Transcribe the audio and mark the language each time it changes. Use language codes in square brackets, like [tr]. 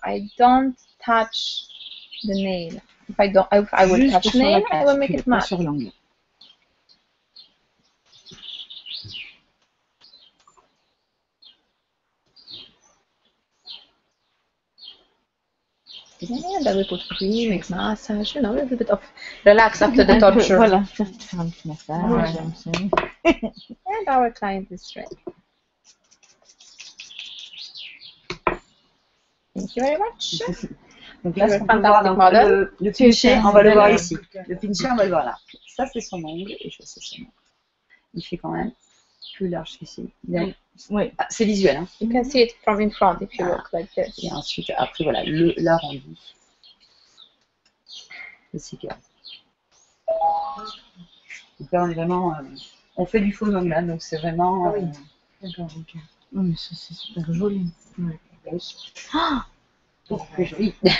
[en] I don't touch the nail. If I don't, if I will touch nail, I will make it matte. And then we put cream, make massage, you know, a little bit of relax after the torture. [fr] Voilà, faire un petit massage. [en] And our client is ready. Thank you very much. [fr] Donc là, ce qu'on peut voir, donc, le pincher, on va le voir ici. Le pincher, on va le voir là. Ça, c'est son ongle, et ça, c'est son ongle. Il fait quand même plus large qu'ici. Oui, ah, c'est visuel. Hein. [en] You can see it from in front if you look like this. [fr] Et ensuite, après, voilà, l'arrondi. Le cigare. Donc là, on est vraiment... on fait du faux ongle, là, donc c'est vraiment... oui. D'accord, ok. Oh, mais ça, c'est super joli. Ouais. Ah, beaucoup plus joli.